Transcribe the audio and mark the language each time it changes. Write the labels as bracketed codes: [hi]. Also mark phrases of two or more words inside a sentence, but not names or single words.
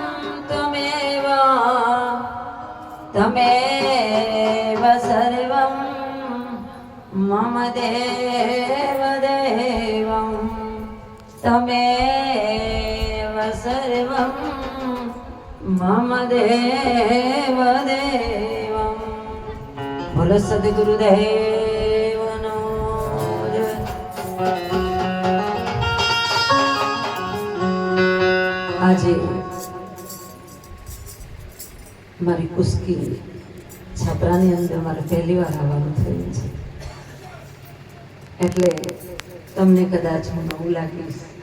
[sa] तमेव सर्वं मम देवदेवं तमेव सर्वं मम देवदेवं। [gu] બોલો સદ્ગુરુદેવનો જય। આજે મારી કુસ્કી છાપરાની અંદર મારે પહેલી વાર આવવાનું થયું છે, એટલે તમને કદાચ હું નવું લાગીશ.